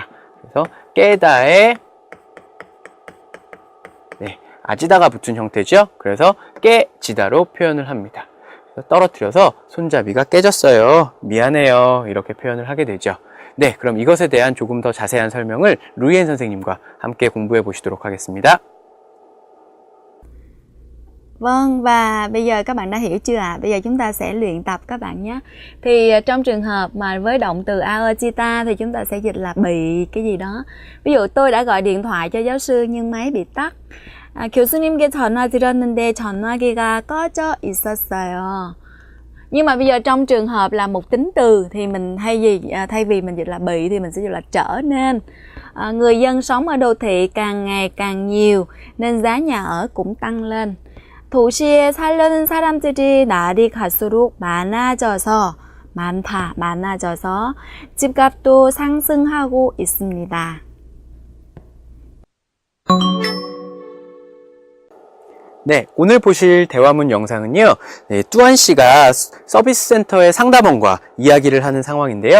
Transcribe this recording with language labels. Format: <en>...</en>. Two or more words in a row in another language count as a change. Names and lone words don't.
<ko>그래서 깨다에 아지다가 붙은 형태죠. 그래서 깨지다로 표현을 합니다. 떨어뜨려서 손잡이가 깨졌어요. 미안해요. 이렇게 표현을 하게 되죠. 네, 그럼 이것에 대한 조금 더 자세한 설명을 루이엔 선생님과 함께 공부해 보시도록 하겠습니다.</ko> <vi>Vâng, và bây giờ các bạn đã hiểu chưa ạ? Bây giờ chúng ta sẽ luyện tập các bạn nhé. Thì trong trường hợp mà với động từ aojita thì chúng ta sẽ dịch là bị cái gì đó. Ví dụ tôi đã gọi điện thoại cho giáo sư nhưng máy bị tắt.</vi> <ko>교수님께 전화 드렸는데 전화기가 꺼져 있었어요.</ko> <vi>Nhưng mà bây giờ trong trường hợp là một tính từ thì mình thay vì mình dịch là bị thì mình sẽ dịch là trở nên. Người dân sống ở đô thị càng ngày càng nhiều nên giá nhà ở cũng tăng lên.</vi> <ko>도시에 살려는 사람들이 날이 갈수록 많아져서 집값도 상승하고 있습니다. 네, 오늘 보실 대화문 영상은요, 뚜안 씨가 서비스 센터의 상담원과 이야기를 하는 상황인데요.</ko>